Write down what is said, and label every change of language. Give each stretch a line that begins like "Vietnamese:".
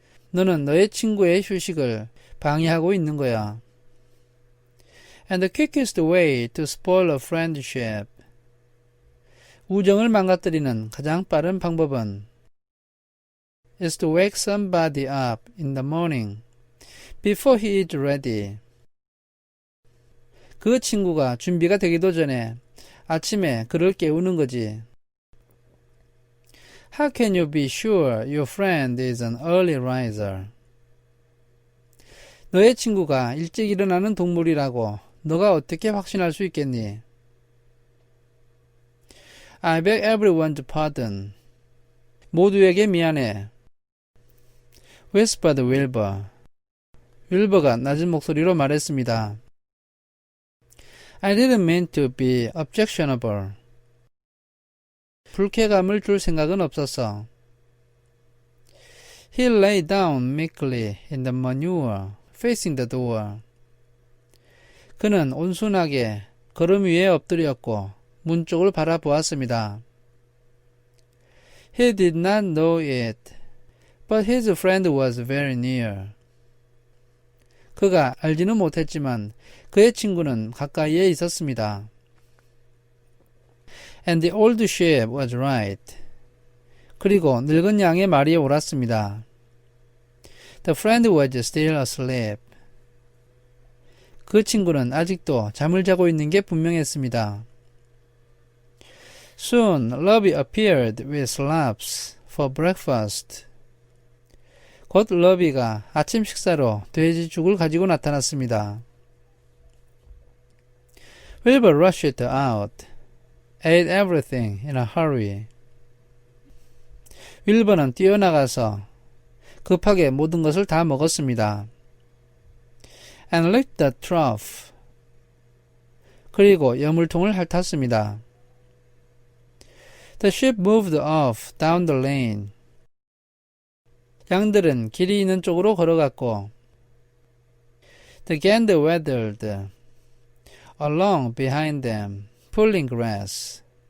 Korean: 너는 너의 친구의 휴식을 방해하고 있는 거야.
English: And the quickest way to spoil a friendship.
Korean: 우정을 망가뜨리는 가장 빠른 방법은
English: is to wake somebody up in the morning before he is ready.
Korean: 그 친구가 준비가 되기도 전에 아침에 그를 깨우는 거지.
English: How can you be sure your friend is an early riser?
Korean: 너의 친구가 일찍 일어나는 동물이라고 너가 어떻게 확신할 수 있겠니?
English: I beg everyone's pardon.
Korean: 모두에게 미안해.
English: Whispered Wilbur.
Korean: 윌버가 낮은 목소리로 말했습니다.
English: I didn't mean to be objectionable.
Korean: 불쾌감을 줄 생각은 없었어.
English: He lay down meekly in the manure, facing the door.
Korean: 그는 온순하게 걸음 위에 엎드렸고 문 쪽을 바라보았습니다.
English: He did not know it, but his friend was very near.
Korean: 그가 알지는 못했지만 그의 친구는 가까이에 있었습니다.
English: And the old sheep was right.
Korean: 그리고 늙은 양의 말이 옳았습니다.
English: The friend was still asleep.
Korean: 그 친구는 아직도 잠을 자고 있는 게 분명했습니다.
English: Soon, Lovey appeared with slabs for breakfast.
Korean: 곧 러비가 아침 식사로 돼지죽을 가지고 나타났습니다.
English: Wilbur rushed out, ate everything in a hurry.
Korean: 윌버는 뛰어나가서 급하게 모든 것을 다 먹었습니다.
English: And licked the trough.
Korean: 그리고 여물통을 핥았습니다.
English: The sheep moved off down the lane.
Korean: 양들은 길이 있는 쪽으로 걸어갔고
English: The gander waddled along behind them, pulling grass.